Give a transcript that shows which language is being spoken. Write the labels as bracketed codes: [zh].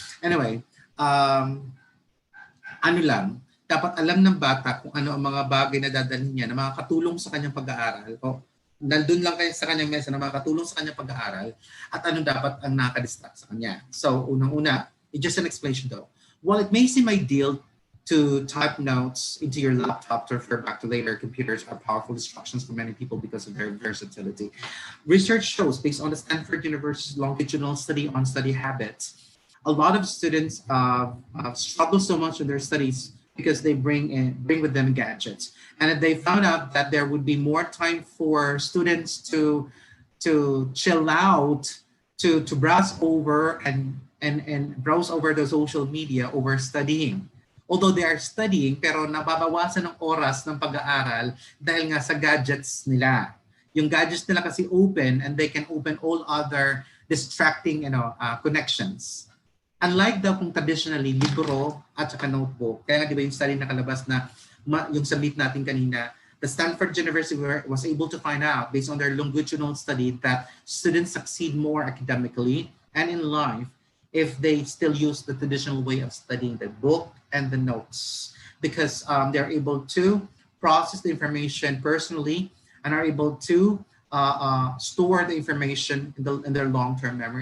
[tl] Anyway, ano lang, dapat alam ng bata kung ano ang mga bagay na dadalhin niya na makakatulong sa kanyang pag-aaral. Nandun lang kayo sa kanyang mesa na makakatulong sa kanyang pag-aaral at ano dapat ang nakadistract sa kanya. [en] So, unang-una, it's just an explanation though. While it may seem ideal to type notes into your laptop to refer back to later, computers are powerful distractions for many people because of their versatility. Research shows, based on the Stanford University's longitudinal study on study habits, a lot of students struggle so much in their studies because they bring with them gadgets, and they found out that there would be more time for students to chill out, to browse over and browse over the social media over studying. Although they are studying, [tl] pero nababawasan ng oras ng pag-aaral dahil nga sa gadgets nila. Yung gadgets nila kasi [en] open and they can open all other distracting connections. Unlike [tl] daw kung traditionally libro at saka notebook, kaya nga di ba yung study nakalabas na yung submit natin kanina, [en] the Stanford University was able to find out based on their longitudinal study that students succeed more academically and in life if they still use the traditional way of studying the book and the notes, because they're able to process the information personally and are able to store the information in their long-term memory.